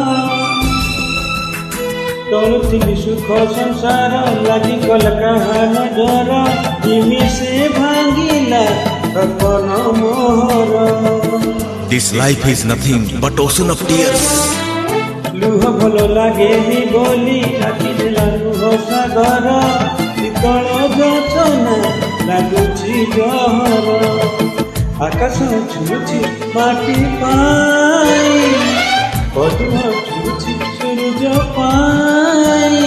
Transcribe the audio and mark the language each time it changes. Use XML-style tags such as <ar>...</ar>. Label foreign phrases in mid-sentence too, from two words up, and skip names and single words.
<or>ଚଳୁଥିଲି ସୁଖ ସଂସାର, ଲାଗିଗଲା କାହା ନଜର। ନିମିଷେ ଭାଙ୍ଗିଲା ସପନ ମୋହର।</or> <en>This life is nothing but ocean of tears.</en> <or>ଲୁହ ଭଲ ଲାଗେନି ବୋଲି କାଟିଦେଲା ଲୁହ ସାଗର। ଶୀତଳ ଯୋଚନା ଲାଗୁଛି ଜହର। ଆକାଶ ଝୁରୁଛି ମାଟି ପାଇଁ, ପଦ୍ମ ଝୁରୁଛି ସୂରୁଜ ପାଇଁ।</or>